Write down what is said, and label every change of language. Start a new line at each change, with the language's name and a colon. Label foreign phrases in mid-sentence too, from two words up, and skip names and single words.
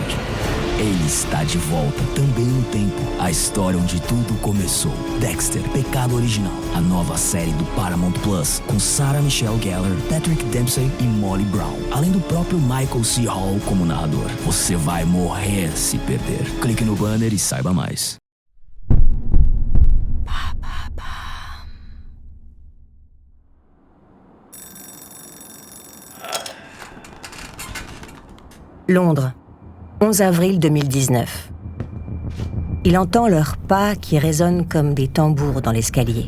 Portuguese: Ele está de volta, também no tempo. A história onde tudo começou. Dexter, Pecado Original. A nova série do Paramount Plus, com Sarah Michelle Gellar, Patrick Dempsey e Molly Brown. Além do próprio Michael C. Hall como narrador. Você vai morrer se perder. Clique no banner e saiba mais.
French: Londres, 11 avril 2019. Il entend leurs pas qui résonnent comme des tambours dans l'escalier.